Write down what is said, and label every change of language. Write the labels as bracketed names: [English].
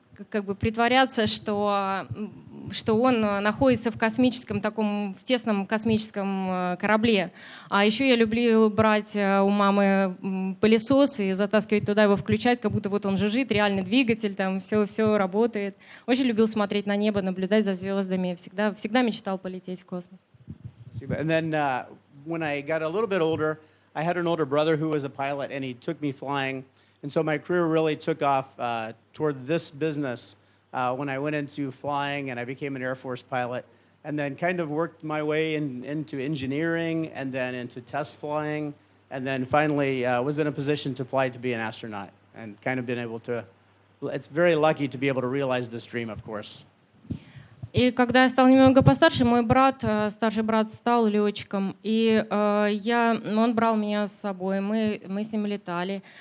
[Russian] как бы притворяться, что он находится в космическом в тесном космическом корабле. А еще я люблю брать у мамы пылесос и затаскивать туда его, включать, как будто вот он жужжит, реальный двигатель, там все работает. Очень любил смотреть на небо, наблюдать за звездами. Всегда мечтал полететь в космос. [English] And then when I got a little bit older, I had an older brother who was a pilot, and he took me flying. And so my career really took off toward this business when I went into flying, and I became an Air Force pilot, and then kind of worked my way into engineering, and then into test flying, and then finally was in a position to apply to be an astronaut, and kind of been able to, it's very lucky to be able to realize this dream, of course. [Russian] И когда я стал немного постарше, мой брат, старший брат, стал летчиком, и он брал меня с собой, мы с ним летали.